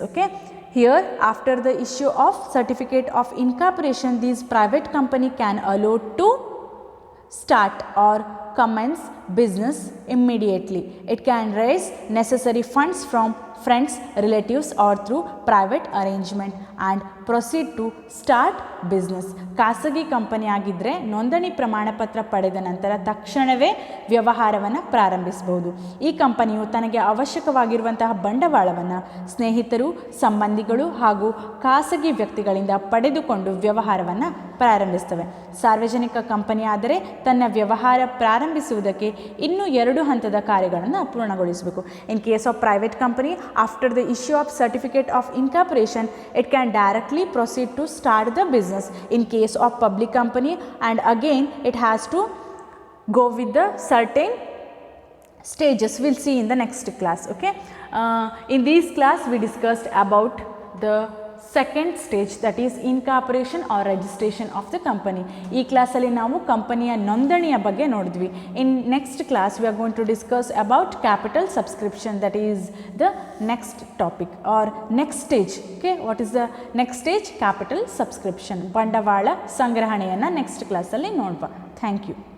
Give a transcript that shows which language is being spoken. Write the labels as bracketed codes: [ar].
[en] Okay, here after the issue of certificate of incorporation, this private company can allow to start or commence business immediately. It can raise necessary funds from friends, relatives or through private arrangement and proceed to start business. [kn] ಖಾಸಗಿ company ಆಗಿದ್ದರೆ ನೋಂದಣಿ ಪ್ರಮಾಣಪತ್ರ ಪಡೆದ ನಂತರ ತಕ್ಷಣವೇ ವ್ಯವಹಾರವನ್ನು ಪ್ರಾರಂಭಿಸಬಹುದು. ಈ ಕಂಪನಿಯು ತನಗೆ ಅವಶ್ಯಕವಾಗಿರುವಂತಹ ಬಂಡವಾಳವನ್ನು ಸ್ನೇಹಿತರು, ಸಂಬಂಧಿಗಳು ಹಾಗೂ ಖಾಸಗಿ ವ್ಯಕ್ತಿಗಳಿಂದ ಪಡೆದುಕೊಂಡು ವ್ಯವಹಾರವನ್ನು ಪ್ರಾರಂಭಿಸ್ತವೆ. ಸಾರ್ವಜನಿಕ ಕಂಪನಿ ಆದರೆ ತನ್ನ ವ್ಯವಹಾರ ಪ್ರಾರಂಭಿಸುವುದಕ್ಕೆ ಇನ್ನೂ 2 ಹಂತದ ಕಾರ್ಯಗಳನ್ನು ಪೂರ್ಣಗೊಳಿಸಬೇಕು. [en] In case of private company, after the issue of certificate of incorporation, it can directly proceed to start the business. In case of public company, and again it has to go with the certain stages. We'll see in the next class. Okay, in this class we discussed about the second stage, that is incorporation or registration of the company. [kn] ಈ ಕ್ಲಾಸಲ್ಲಿ ನಾವು ಕಂಪನಿಯ ನೋಂದಣಿಯ ಬಗ್ಗೆ ನೋಡಿದ್ವಿ. [en] In next class we are going to discuss about capital subscription, that is the next topic or next stage. Okay, what is the next stage? Capital subscription, [kn] ಬಂಡವಾಳ ಸಂಗ್ರಹಣೆಯನ್ನು next ಕ್ಲಾಸಲ್ಲಿ ನೋಡುವ. Thank you.